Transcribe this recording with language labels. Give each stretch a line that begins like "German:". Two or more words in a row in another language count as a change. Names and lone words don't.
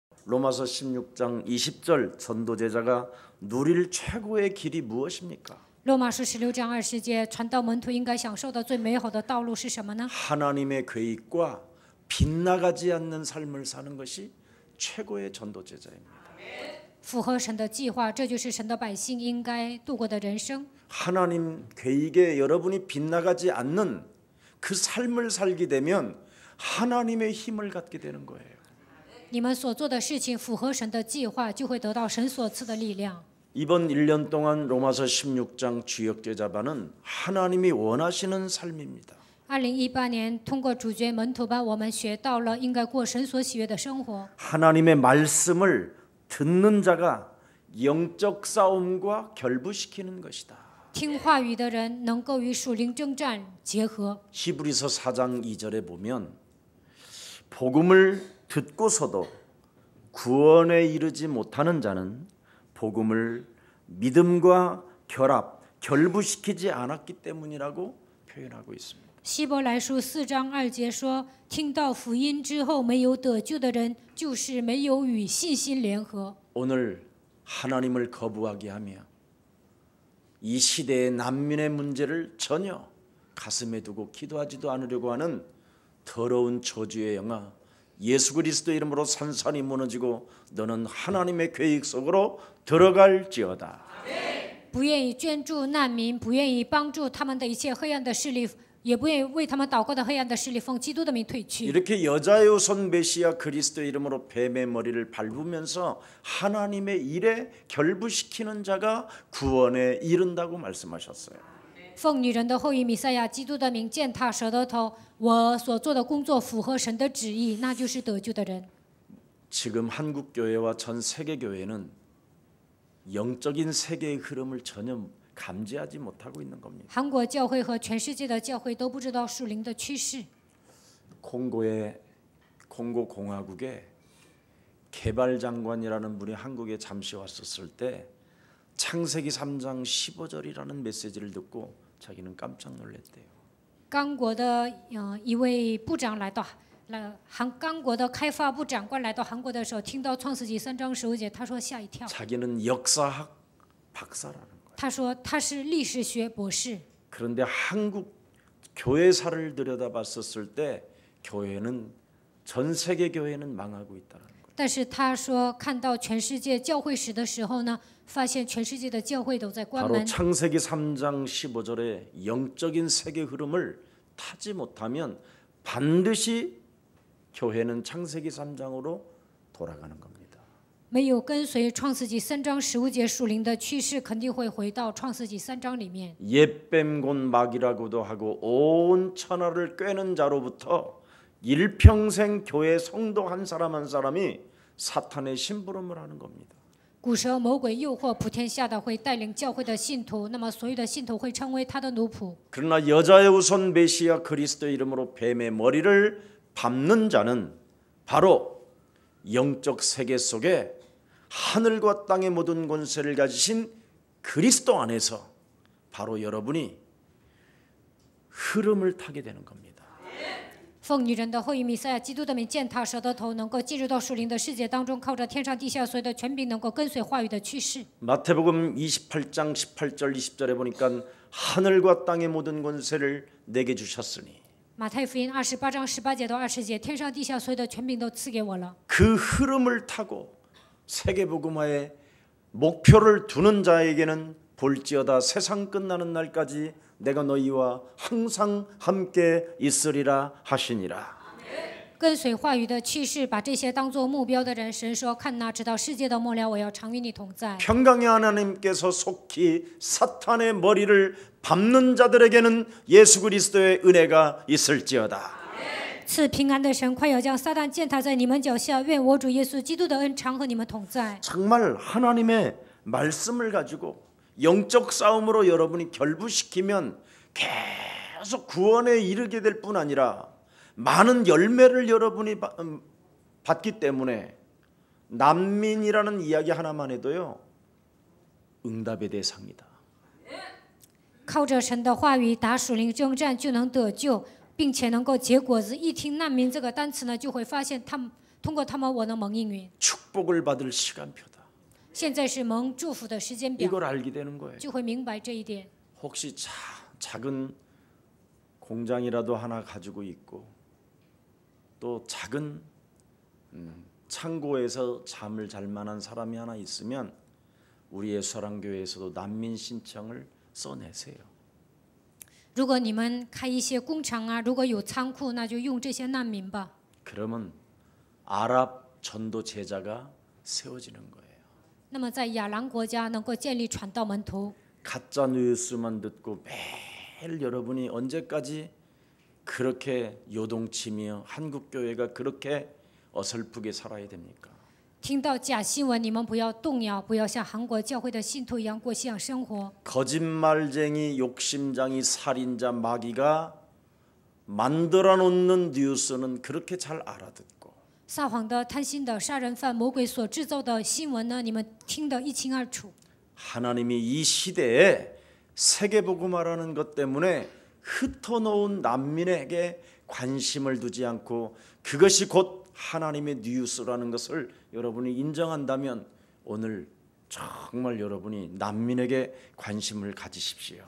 Korean: 로마서 16장 20절 전도제자가 누릴 최고의 길이 무엇입니까?
Chinese: 罗马书16章20节，传道门徒应该享受的最美好的道路是什么呢？
Korean: 하나님의 계획과 빗나가지 않는 삶을 사는 것이 최고의 전도제자입니다.
Chinese: 符合神的计划，这就是神的百姓应该度过的人生。
Korean: 하나님 계획에 여러분이 빗나가지 않는 그 삶을 살게 되면 하나님의 힘을 갖게 되는 거예요.
Chinese: 你们所做的事情符合神的计划，就会得到神所赐的力量。
Korean: 이번 1년 동안 로마서 16장 주역제자반은 하나님이 원하시는 삶입니다.
Chinese: 2018 年，通过主角门徒班，我们学到了应该过神所喜悦的生活。
Korean: 하나님의 말씀을 듣는 자가 영적 싸움과 결부시키는 것이다.
Chinese: 听话语的人能够与属灵征战结合。
Korean: 히브리서 4장 2절에 보면 복음을 듣고서도 구원에 이르지 못하는 자는 복음을 믿음과 결부시키지 않았기 때문이라고 표현하고 있습니다.
Chinese: 希伯来书4章2节说：“听到福音之后没有得救的人，就是没有与信心联合。”
Korean: 오늘 하나님을 거부하게 하며 이 시대의 난민의 문제를 전혀 가슴에 두고 기도하지도 않으려고 하는 더러운 저주의 영아 예수 그리스도 이름으로 산산이 무너지고 너는 하나님의 계획 속으로 들어갈지어다.
Chinese: 不愿意捐助难民，不愿意帮助他们的一切黑暗的势力，也不愿意为他们祷告的黑暗的势力，奉基督的名退去。
Korean: 이렇게 여자의 후손 메시아 그리스도 이름으로 뱀의 머리를 밟으면서 하나님의 일에 결부시키는 자가 구원에 이른다고 말씀하셨어요.
Chinese: 奉女人的后裔弥赛亚基督的名践踏蛇的头，我所做的工作符合神的旨意，那就是得救的人。
Korean: 지금 한국 교회와 전 세계 교회는 영적인 세계의 흐름을 전혀 감지하지 못하고 있는 겁니다.
Chinese: 韩国教会和全世界的教会都不知道属灵的趋势。
Korean: 콩고 공화국의 개발장관이라는 분이 한국에 잠시 왔었을 때 창세기 3장 15절이라는 메시지를 듣고 자기는 깜짝 놀랐대요.
Chinese: 刚果的一位部长来到刚果的开发部长官来到韩国的时候，听到创世纪3章15节，他说吓一跳。
Korean: 자기는 역사학 박사라는 거예요.
Chinese: 他说他是历史学博士。
Korean: 그런데 한국 교회사를 들여다봤었을 때 교회는 전 세계 교회는 망하고 있다는 거예요.
Chinese: 但是他说看到全世界教会史的时候呢，发现全世界的教会都在关
Korean: 바로
Chinese: 门。
Korean: 창세기 3장 15절의 영적인 세계 흐름을 타지 못하면 반드시 교회는 창세기 3장으로 돌아가는 겁니다.
Chinese: 没有跟随创世纪3章15节属灵的趋势，肯定会回到创世纪3章里面。
Korean: 옛뱀 곧 마귀라고도 하고 온 천하를 꿰는 자로부터 일평생 교회 성도 한 사람 한 사람이 사탄의 심부름을 하는 겁니다.
Chinese: 古蛇魔鬼诱惑普天下的会带领教会的信徒，那么所有的信徒会成为他的奴仆。
Korean: 그러나 여자의 후손 메시아 그리스도 이름으로 뱀의 머리를 밟는 자는 바로 영적 세계 속에 하늘과 땅의 모든 권세를 가지신 그리스도 안에서 바로 여러분이 흐름을 타게 되는 겁니다.
Chinese: 奉女人的后裔弥赛亚基督的名践踏蛇的头，能够进入到属灵的世界当中，靠着天上地下所有的权柄，能够跟随话语的趋势。
Korean: 마태복음 28장 18절 20절에 보니까 하늘과 땅의 모든 권세를 내게 주셨으니
Chinese: 马太福音28章18节到20节，天上地下所有的权柄都赐给我了。
Korean: 그 흐름을 타고 세계복음화의 목표를 두는 자에게는 볼지어다 세상 끝나는 날까지 내가 너희와 항상 함께 있으리라 하시니라.
Chinese: 跟随话语的趋势，把这些当作目标的人，神说：“看哪，直到世界的末了，我要常与你同在。”
Korean: 평강의 하나님께서 속히 사탄의 머리를 밟는 자들에게는 예수 그리스도의 은혜가 있을지어다.
Chinese: 赐平安的神快要将撒旦践踏在你们脚下，愿我主耶稣基督的恩常和你们同在。
Korean: 정말 하나님의 말씀을 가지고 영적 싸움으로 여러분이 결부시키면 계속 구원에 이르게 될 뿐 아니라 많은 열매를 여러분이 받기 때문에 난민이라는 이야기 하나만 해도요 응답의 대상이다.
Chinese: 靠着神的话语打属灵征战就能得救，并且能够结果子。一听难民这个单词呢，就会发现通过他们我能蒙应允。
Korean: 축복을 받을 시간표다.
Chinese: 现在是蒙祝福的时间表，
Korean: 이걸 알게 되는 거예요.
Chinese: 就会明白这一点。
Korean: 혹시 작은 공장이라도 하나 가지고 있고 또 작은 창고에서 잠을 잘 만한 사람이 하나 있으면 우리 예수사랑교회에서도 난민 신청을 써내세요.
Chinese: 如果你们开一些工厂啊，如果有仓库，那就用这些难民吧。
Korean: 그러면 아랍 전도 제자가 세워지는 거예요.
Chinese: 那么在亚兰国家能够建立传道门徒，
Korean: 가짜 뉴스만 듣고 매일 여러분이 언제까지 그렇게 요동치며 한국 교회가 그렇게 어설프게 살아야 됩니까?
Chinese: 听到假新闻，你们不要动摇，不要像韩国教会的信徒一样过信仰生活。
Korean: 거짓말쟁이, 욕심장이, 살인자, 마귀가 만들어 놓는 뉴스는 그렇게 잘 알아듣고
Chinese: 撒谎的、贪心的、杀人犯、魔鬼所制造的新闻呢，你们听得一清二楚。
Korean: 하나님이 이 시대에 세계복음화라는 것 때문에 흩어놓은 난민에게 관심을 두지 않고 그것이 곧 하나님의 뉴스라는 것을 여러분이 인정한다면 오늘 정말 여러분이 난민에게 관심을 가지십시오.